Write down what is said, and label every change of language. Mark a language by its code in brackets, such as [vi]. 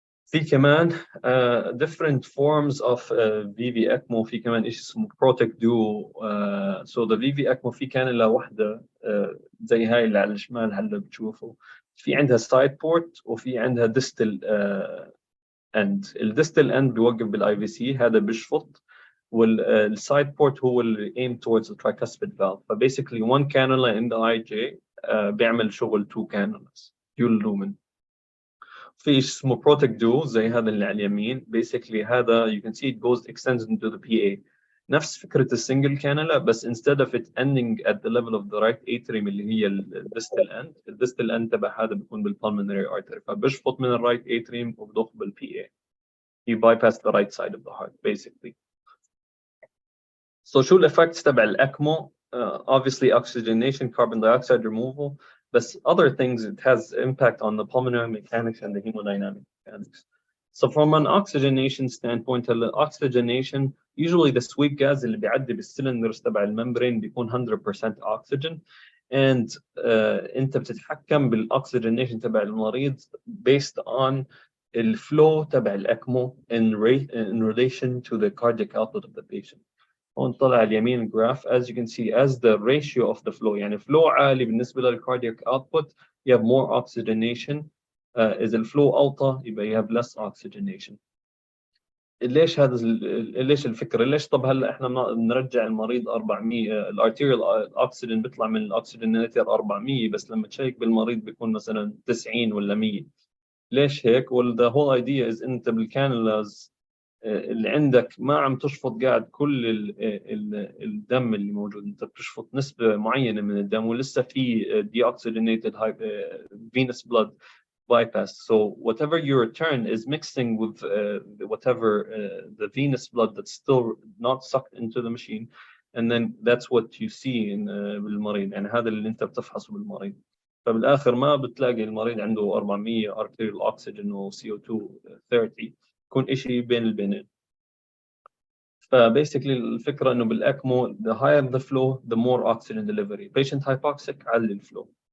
[ar] في كمان different forms of VV ECMO. في كمان إيش اسمه Protect Duo. [en] So the VV ECMO [ar] في كانولا واحدة زي هاي اللي على الشمال هلا بتشوفوا، في عندها side port وفي عندها distal end. الديستال end بيوقف بالاي في سي، هذا بيشفط، والside port هو اللي aim towards the tricuspid valve. [en] ف basically one cannula in the IJ [ar] بيعمل شغل [en] 2 cannulas dual lumen. [ar] في اسمه Protect Duo زي هذا اللي على اليمين. [en] basically هذا you can see it goes extends into the PA. [ar] نفس فكرة السنجل كانولا، بس [en] instead of it ending at the level of the right atrium اللي هي الديستال end، الديستال end تبع هذا بيكون بالpulmonary artery، [ar] فبشفط من الرايت [en] atrium وبضخ بالPA. You bypass the right side of the heart basically. [ar] So شو الeffects تبع الأكمو? [en] Obviously oxygenation, carbon dioxide removal, but other things, it has impact on the pulmonary mechanics and the hemodynamic mechanics. So from an oxygenation standpoint, the oxygenation, usually the sweep gas [ar] اللي بيعدي بالcylinders تبع الممبرين بيكون [en] 100% oxygen, and انت بتتحكم بالاكسجينيشن تبع المريض based on الفلو تبع الأكمو in relation to the cardiac output of the patient. [ar] هون طلع اليمين [en] graph, as you can see, as the ratio of the flow, [ar] يعني flow عالي بالنسبة للcardiac output, [en] you have more oxygenation. [ar] إذا الفلو أوطى يبقى [en] you have less oxygenation. [ar] ليش ليش الفكرة؟ ليش طب هلا احنا بنرجع المريض 400 الارتيريال اكسجين بيطلع من الاكسجينيتر 400 بس لما تشيك بالمريض بيكون مثلا 90 ولا 100. ليش هيك؟ [en] well the whole idea is [ar] انت بالكانولاز اللي عندك ما عم تشفط قاعد كل الدم اللي موجود، انت بتشفط نسبة معينة من الدم ولسه في [en] deoxygenated venous blood bypass. So whatever you return is mixing with whatever the venous blood that's still not sucked into the machine, and then that's what you see in بالمريض. [ar] يعني هذا اللي انت بتفحصه بالمريض. فبالاخر ما بتلاقي المريض عنده 400 arterial oxygen و CO2 30، يكون شيء بين البينين. فباسically الفكره انه بالاكمو [en] the higher the flow the more oxygen delivery. Patient hypoxic علي الفلو.